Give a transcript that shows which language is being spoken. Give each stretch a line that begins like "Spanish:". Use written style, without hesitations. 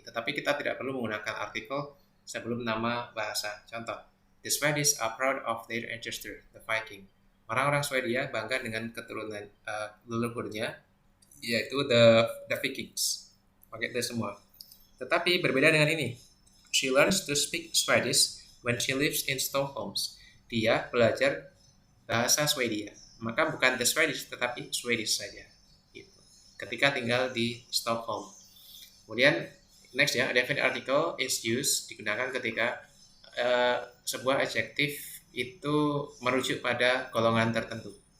Indonesian: Tetapi kita tidak perlu menggunakan artikel sebelum nama bahasa.
English: Contoh, the Swedish are proud of their ancestor, the Viking.
Indonesian: Orang-orang Swedia bangga dengan keturunan leluhurnya, yaitu the Vikings. Pakai the semua. Tetapi berbeda dengan ini.
English: She learns to speak Swedish when she lives in Stockholm.
Indonesian: Dia belajar bahasa Swedia. Maka bukan the Swedish, tetapi Swedish saja. Gitu. Ketika tinggal di Stockholm. Kemudian next ya,
English: definite article is used
Indonesian: digunakan ketika sebuah adjektif itu merujuk pada golongan tertentu.